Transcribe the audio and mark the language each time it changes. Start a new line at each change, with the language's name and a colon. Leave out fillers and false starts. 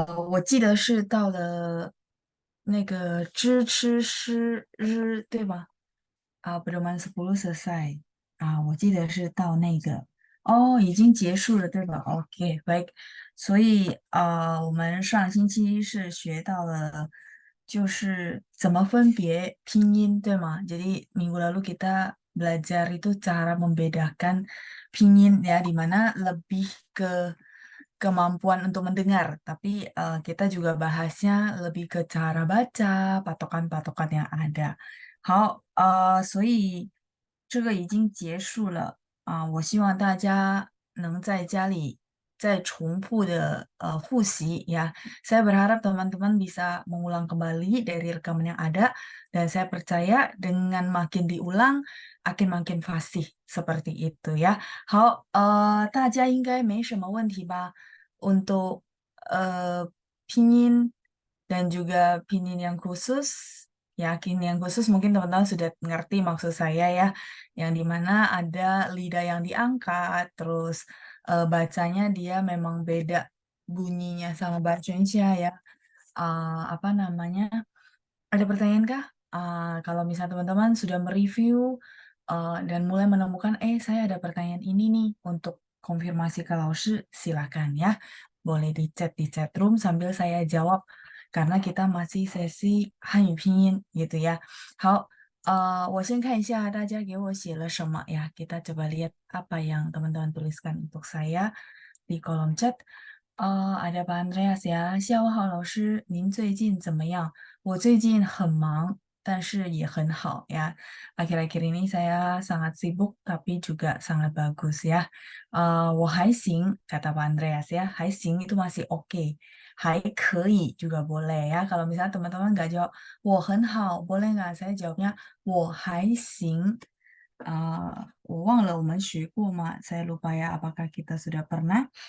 Chinese: 我记得是到了那个知吃诗日，对吧？
Indonesian: Berteman sepuluh selesai。
Chinese: 我记得是到那个哦，已经结束了，对吧？OK，baik。所以我们上星期是学到了，就是怎么分别拼音，对吗？
Indonesian: Jadi minggu lalu kita belajar itu cara membedakan pinyin ya, di mana lebih ke kemampuan untuk mendengar, tapi kita juga bahasnya lebih ke cara baca, patokan-patokan yang ada。
Chinese: 好，所以这个已经结束了我希望大家能在家里再重复的复习ya.
Indonesian: Saya berharap teman-teman bisa mengulang kembali dari rekaman yang ada, dan saya percaya dengan makin diulang akan makin fasih seperti itu ya。
Chinese: 好，大家应该没什么问题吧？
Indonesian: Untuk pinyin dan juga pinyin yang khusus, yakin yang khusus mungkin teman-teman sudah ngerti maksud saya ya, yang dimana ada lidah yang diangkat, terus bacanya dia memang beda bunyinya sama bahasa Indonesia ya. Apa namanya? Ada pertanyaan kah? Kalau misalnya teman-teman sudah mereview dan mulai menemukan, saya ada pertanyaan ini nih untuk konfirmasi ke Laoshi, silakan ya. Boleh di chat room sambil saya jawab karena kita masih sesi Hanyu Pinyin gitu ya.
Chinese: 好，我先看一下大家给我写了什么呀，
Indonesian: kita coba lihat apa yang teman-teman tuliskan untuk saya di kolom chat。 ada Pak Andreas ya，
Chinese: 下午好，老师，您最近怎么样？我最近很忙，但是也很好ya.
Indonesian: Akhir-akhir ini saya sangat sibuk, tapi juga sangat bagus ya.
Chinese: 我还行,
Indonesian: kata Pak Andreas ya. 还行 itu masih oke.
Chinese: 还可以
Indonesian: juga boleh ya. Kalau misalnya teman-teman nggak jawab,
Chinese: 我很好,
Indonesian: boleh nggak? Saya jawabnya,
Chinese: 我还行。 我忘了我们学过吗？
Indonesian: Saya lupa ya, apakah kita sudah pernah?